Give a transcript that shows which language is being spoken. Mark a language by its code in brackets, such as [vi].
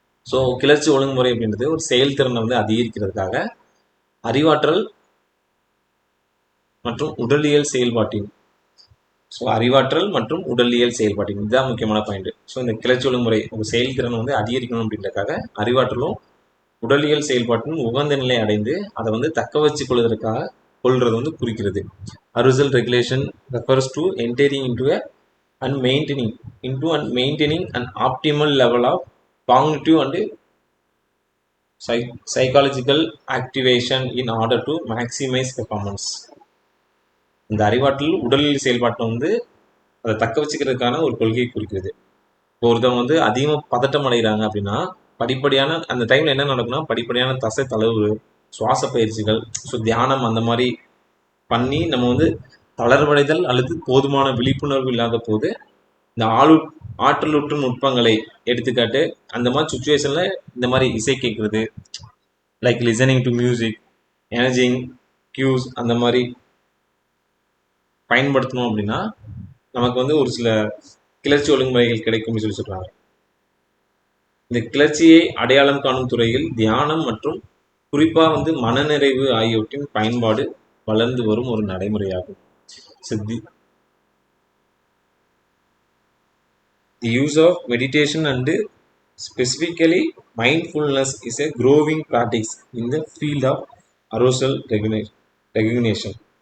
[ta] So கிளர்ச்சி ஒழுங்குமுறை அப்படின்றது ஒரு செயல்திறனை வந்து அதிகரிக்கிறதுக்காக அறிவாற்றல் மற்றும் உடலியல் செயல்பாட்டின், ஸோ அறிவாற்றல் மற்றும் உடலியல் செயல்பாட்டின் இதுதான் முக்கியமான பாயிண்ட். ஸோ இந்த கிளர்ச்சி ஒழுங்குமுறை ஒரு செயல்திறனை வந்து அதிகரிக்கணும் அப்படின்றதுக்காக அறிவாற்றலும் உடலியல் செயல்பாட்டின் உகந்த நிலை அடைந்து அதை வந்து தக்க வச்சு கொள்றது வந்து குறிக்கிறது. [en] Arousal regulation refers to entering into and maintaining an optimal level of cognitive and psychological activation in order to maximize performance. [ta] இந்த அறிவாற்றல் உடலியல் செயல்பாட்டை வந்து அதை தக்க வச்சுக்கிறதுக்கான ஒரு கொள்கையை குறிக்கிறது. இப்போ ஒருத்தவங்க வந்து அதிகமாக பதட்டம் அடைகிறாங்க அப்படின்னா படிப்படியான அந்த டைமில் என்ன நடக்கும்னா படிப்படியான தசை தளர்வு, சுவாச பயிற்சிகள், ஸோ தியானம் அந்த மாதிரி பண்ணி நம்ம வந்து தளர்வடைதல் அல்லது போதுமான விழிப்புணர்வு இல்லாத போது இந்த ஆற்றலுற்று நுட்பங்களை எடுத்துக்காட்டு அந்த மாதிரி சுச்சுவேஷன்ல இந்த மாதிரி இசை கேட்கறது, [en] like listening to music, [ta] எனர்ஜிங் கியூஸ் அந்த மாதிரி பயன்படுத்தணும் அப்படின்னா நமக்கு வந்து ஒரு சில கிளர்ச்சி ஒழுங்குமுறைகள் கிடைக்கும்னு சொல்லி சொல்றாங்க. இந்த கிளர்ச்சியை அடையாளம் காணும் துறையில் தியானம் மற்றும் குறிப்பாக வந்து மனநிறைவு ஆகியவற்றின் பயன்பாடு வளர்ந்து வரும் ஒரு நடைமுறையாகும். [en] The use of meditation and specifically mindfulness is a growing practice in the field of arousal recognition.